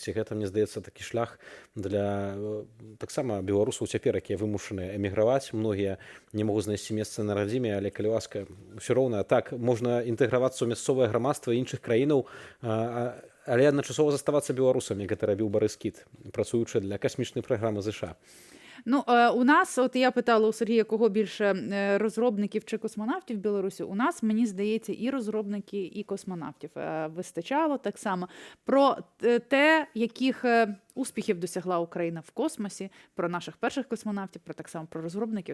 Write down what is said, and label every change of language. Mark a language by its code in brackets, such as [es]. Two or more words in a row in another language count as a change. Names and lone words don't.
[be] І гэта, мне здаецца, такі шлях для таксама беларусаў цяпер, якія вымушаны эміграваць. Многія не могуць знайсці месца на радзіме, але калі ласка, ўсё роўна. Так, можна інтэгравацца ў мясцовае грамадства іншых краінаў, але адначасова заставацца беларусамі, гэта рабіў Барыс Кіт, працуючы для касмічнай праграмы ЗША. [uk] Ну, у нас, от я питала у Сергія, кого більше розробників чи космонавтів в Білорусі. У нас, мені здається, і розробники, і космонавтів вистачало так само. Про те, яких успіхів досягла Україна в космосі, про наших перших космонавтів, про так само про розробників.